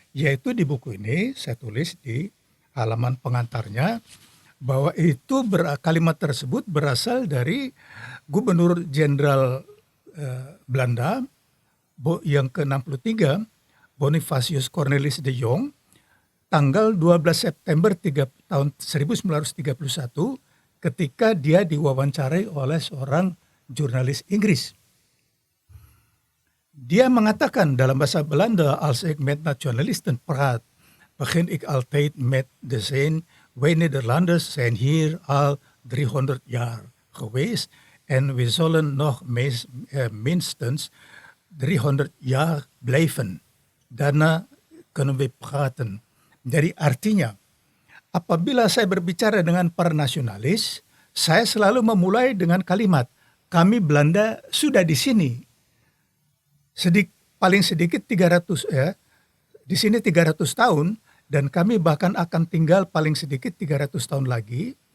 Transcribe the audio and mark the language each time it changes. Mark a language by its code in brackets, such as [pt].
[id] Yaitu di buku ini saya tulis di halaman pengantarnya bahwa itu kalimat tersebut berasal dari Gubernur Jenderal Belanda yang ke-63 Bonifacius Cornelis de Jong tanggal 12 September tahun 1931 ketika dia diwawancarai oleh seorang jurnalis Inggris. Dia mengatakan dalam bahasa Belanda, [nl] als ik met nationalisten praat, begin ik altijd met de zin, wij Nederlanders zijn hier al 300 jaar geweest en we zullen nog minstens 300 jaar blijven. Daarna kunnen we praten. [id] Jadi artinya, apabila saya berbicara dengan para nasionalis, saya selalu memulai dengan kalimat, kami Belanda sudah di sini. Paling sedikit 300 ya, di sini 300 tahun dan kami bahkan akan tinggal paling sedikit 300 tahun lagi.